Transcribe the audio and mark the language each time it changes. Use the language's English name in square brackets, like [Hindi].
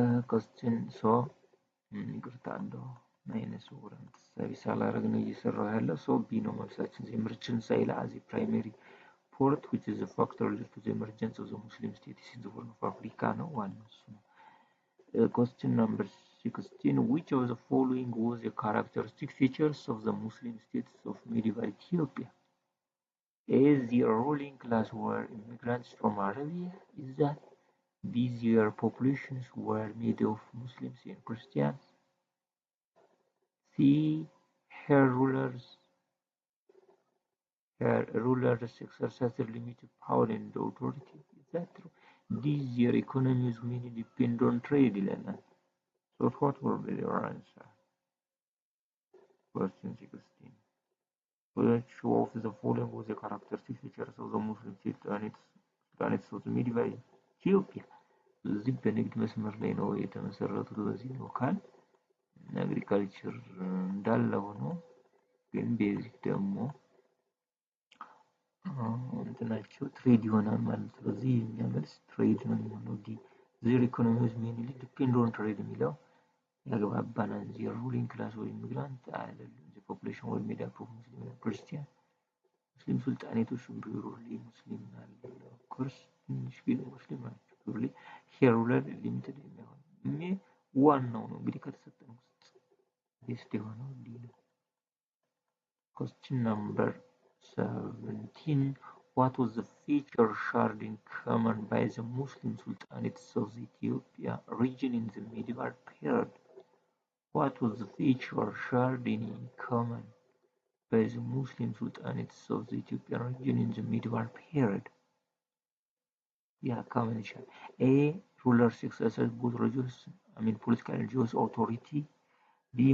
[English] question so [Amharic] ይቅርታ እንደው ማይነስ ወረን ተሳቢ ሳላረግ ነው እየሰራው ያለው። [English] so b [Amharic] ነው መልሳችን። [English] the emergence Zaila as a primary port which is a factor lead to the emergence of the Muslim states in the Horn of Africa [Amharic] ነው ዋናው እሱ ነው። [English] question number 16 which of the following was the characteristic features of the Muslim states of medieval Ethiopia? A. Their ruling class were immigrants from Arabia. Is that B. Their populations were made of Muslims and Christians. C. Her rulers exercised limited power and authority. Is that true? D. Their economies mainly depend on trade. So what will be your answer? Question 16. Which of the following was the characteristic features of the Muslim state and its medieval Ethiopia? [Amharic] እዚህ በንግድ መስመር ላይ ነው የተመሰረቱት። በዚህ ነው ካል አግሪካልቸር እንዳለ ሆኖ ግን ቤዚክ ደግሞ እንትናቸው ትሬድ ይሆናል ማለት ነው። እዚህ የኛ መልስ ትሬድ ነው የሚሆነው። ዲ [English] their economies mainly depend on trade [Amharic] የሚለው ያግባባናል። [English] the ruling class or immigrant [Amharic] አይደለም። [English] the population were made up of Muslim and Christian [Amharic] ሙስሊም ሱልጣኔቶች ቢሩሊ ሙስሊም ናቸው። ኮርስ ትንሽ ግን ሙስሊም ናቸው። ቢሩሊ ሄሩለር ሊሚትድ የሚሆን ዋናው ነው እንግዲህ ከተሰጠን ውስጥ ቤስድ የሆነው ዲ ነው። [English] question number 17 what was the feature shared in common by the Muslim sultanates of the Ethiopia region in the medieval period? What was the feature shared in common by the Muslim sultanates of the Ethiopian region in the medieval period? Yeah, common issue. A. Rulers exercised both religious, political and Jewish authority. B.